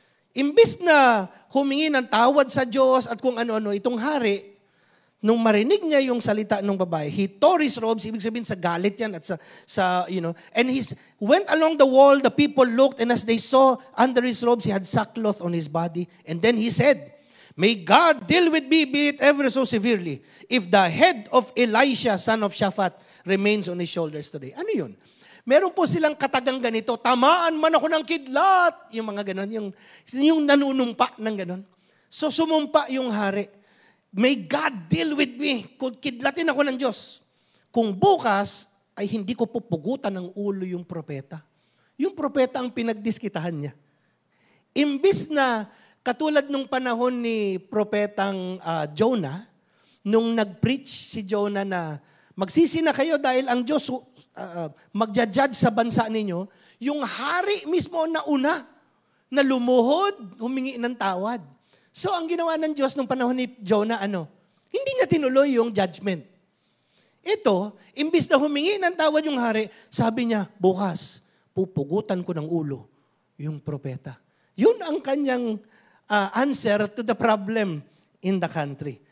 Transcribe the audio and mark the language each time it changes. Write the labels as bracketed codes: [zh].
[tl] Imbis na humingi ng tawad sa Diyos at kung ano-ano, itong hari, nung marinig niya yung salita ng babae, [en] he tore his robes, [tl] ibig sabihin sa galit yan at [en] and he went along the wall, the people looked, and as they saw under his robes, he had sackcloth on his body. And then he said, may God deal with me, be it ever so severely, if the head of Elisha, son of Shaphat, remains on his shoulders today. [tl] Ano yun? Meron po silang katagang ganito, tamaan man ako ng kidlat. Yung mga ganon, yung nanunumpa ng ganon. So sumumpa yung hari. [en] May God deal with me. [tl] Kidlatin ako ng Diyos. Kung bukas, ay hindi ko pupugutan ng ulo yung propeta. Yung propeta ang pinagdiskitahan niya. Imbis na Katulad nung panahon ni Propetang Jonah, nung nag-preach si Jonah na magsisi na kayo dahil ang Diyos magja-judge sa bansa ninyo, yung hari mismo na una na lumuhod, humingi ng tawad. So ang ginawa ng Diyos nung panahon ni Jonah, hindi niya tinuloy yung judgment. Ito, imbis na humingi ng tawad yung hari, sabi niya, bukas, pupugutan ko ng ulo yung propeta. Yun ang kanyang [en] answer to the problem in the country.